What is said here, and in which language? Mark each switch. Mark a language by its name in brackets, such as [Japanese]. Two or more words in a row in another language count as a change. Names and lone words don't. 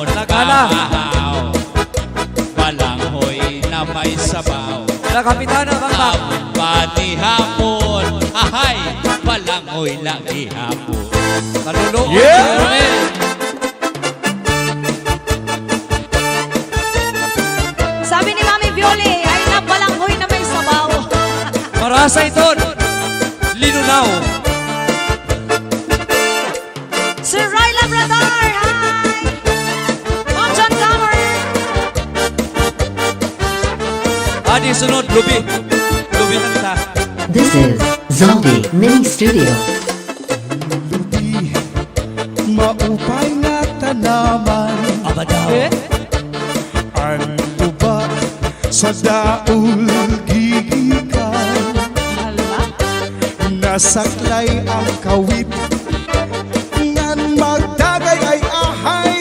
[Waray] Lagana. pamahaw, balanghoy na may sabaw. La Kapitana, bangka. Amon panihapon, ahay, balanghoy lang ihapon. Kaluluoy. Yeah. Romel. ravioli ay nabalanghoy na may sabaw. Marasa ito. Linunaw. Sir Roy Labrador, hi! Monjon Comer. Adi sunod, Lubi. Lubi kanta. [English] This is Zombie Mini Studio. [Waray] Maupay nga tanaman. Abadaw. Ano ba sa daul gigikan? Hala. Nasaklay ang kawit ngan magdagay ay ahay.